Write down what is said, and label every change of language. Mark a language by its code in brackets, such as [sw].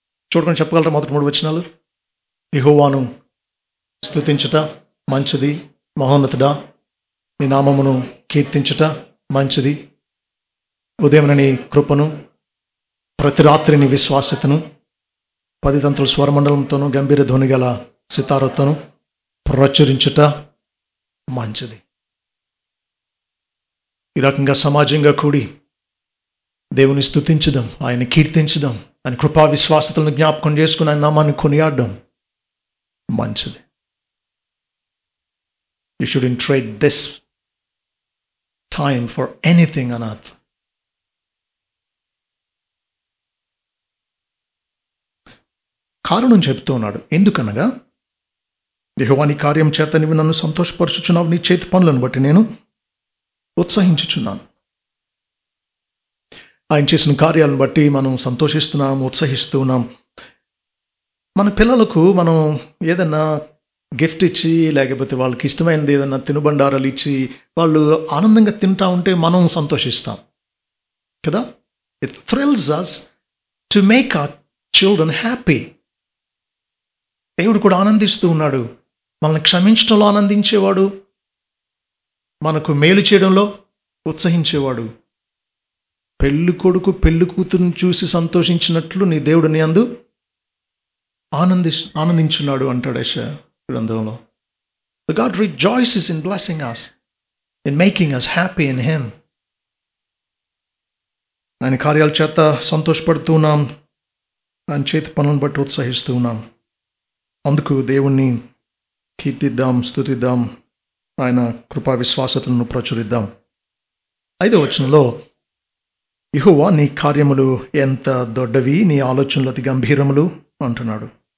[te] చూడకుండా చెప్పగలరా మొదటి 3 వచనాలు? యెహోవాను స్తుతించుట మంచిది, మహోన్నతుడా నీ నామమును కీర్తించుట మంచిది, ఉదయం నీ కృపను, ప్రతి రాత్రి నీ విశ్వాసతను, 10 తంతుల స్వరమండలంతోనూ గంభీర ధ్వని గల సితారతోనూ ప్రచురించుట మంచిది. ఈ రకంగా సమాజంగా కూడి దేవుని స్తుతించడం, ఆయన కీర్తించడం, ఆయన కృపా విశ్వాసతలను జ్ఞాపకం చేసుకుని ఆయన నామాన్ని కొనియాడడం మంచిది. [en] You shouldn't trade this time for anything on earth. [te] కారణం చెప్తూ ఉన్నాడు. ఎందుకనగా, యెహోవా నీ కార్యం చేత నీవు నన్ను సంతోషపరచుచున్నావు, నీ చేతి పనులను బట్టి నేను ఉత్సహించుచున్నాను. ఆయన చేసిన కార్యాలను బట్టి మనం సంతోషిస్తున్నాం, ఉత్సహిస్తూ ఉన్నాం. మన పిల్లలకు మనం ఏదన్నా గిఫ్ట్ ఇచ్చి, లేకపోతే వాళ్ళకి ఇష్టమైనది ఏదన్నా తినుబండారాలు ఇచ్చి వాళ్ళు ఆనందంగా తింటా ఉంటే మనం సంతోషిస్తాం కదా. [en] It thrills us to make our children happy. [te] దేవుడు కూడా ఆనందిస్తూ ఉన్నాడు. మనల్ని క్షమించడంలో ఆనందించేవాడు, మనకు మేలు చేయడంలో ఉత్సహించేవాడు. పెళ్లి కొడుకు పెళ్లి కూతురుని చూసి సంతోషించినట్లు నీ దేవుడు నీ అందు ఆనందించున్నాడు అంటాడు యెషయా గ్రంథంలో. [en] God rejoices in blessing us, in making us happy in Him. [te] ఆయన కార్యాల చేత సంతోషపడుతూ ఉన్నాం, ఆయన చేతి పనులను బట్టి ఉత్సహిస్తూ ఉన్నాం. అందుకు దేవుణ్ణి కీర్తిద్దాం, స్తుతిద్దాం, ఆయన కృపా విశ్వాసతలను ప్రచురిద్దాం. 5వ వచనంలో యెహోవా నీ కార్యములు ఎంత దొడ్డవి, నీ ఆలోచనలు అతి గంభీరములు అంటున్నాడు.